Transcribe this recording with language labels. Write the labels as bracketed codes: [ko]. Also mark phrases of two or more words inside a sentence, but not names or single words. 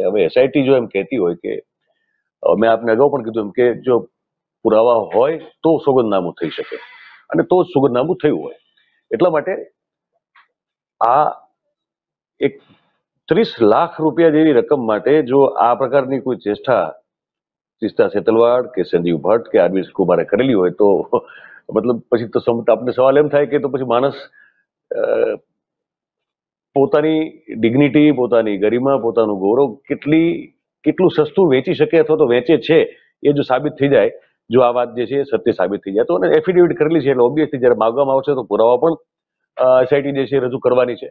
[gu] હવે એસઆઈટી જો એમ કહેતી હોય કે, મેં આપને અગાઉ પણ કીધું એમ કે જો પુરાવા હોય તો સોગંદનામું થઈ શકે અને તો જ સોગંદનામું થયું હોય, એટલા માટે આ એક 30 લાખ રૂપિયા જેવી રકમ માટે જો આ પ્રકારની કોઈ ચેષ્ટા तीस्ता सेतलवाड़ के संजीव भट्ट के आरबी कुमारे करेली હોય તો મતલબ પછી તો આપણે સવાલ એમ થાય કે તો પછી માણસ પોતાની ડિગ્નિટી, પોતાની ગરિમા, પોતાનું ગૌરવ કેટલું સસ્તું વેચી શકે અથવા તો વેચે છે એ જો સાબિત થઈ જાય, જો આ વાત જે છે સત્ય સાબિત થઈ જાય તો, અને એફિડેવિટ કરેલી છે એટલે ઓબ્વિયસલી જ્યારે માગવામાં આવશે તો પુરાવા પણ એસઆઈટી જે છે રજૂ કરવાની છે।